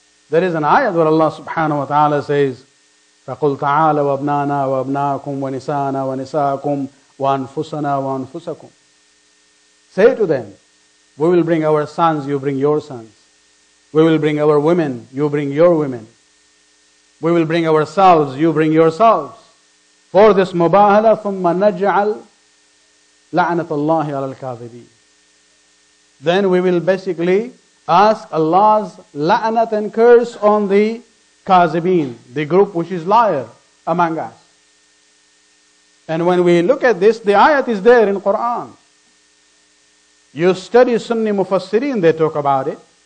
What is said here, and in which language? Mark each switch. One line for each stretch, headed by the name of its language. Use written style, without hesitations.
English: There is an ayat where Allah subhanahu wa ta'ala says,
Arabic: فَقُلْ تَعَالَ وَأَبْنَانَا وَأَبْنَاكُمْ وَنِسَانَا وَنِسَاءَكُمْ وَأَنفُسَنَا وَأَنفُسَكُمْ.
English: Say to them, we will bring our sons, you bring your sons. We will bring our women, you bring your women. We will bring ourselves, you bring yourselves. For this mubahala,
Arabic: ثُمَّ نَجْعَلْ لَعْنَةَ اللَّهِ عَلَى الْكَاذِبِينَ.
English: Then we will basically ask Allah's la'nat and curse on the kazibin, the group which is liar among us. And when we look at this, the ayat is there in Quran. You study Sunni Mufassirin, they talk about it.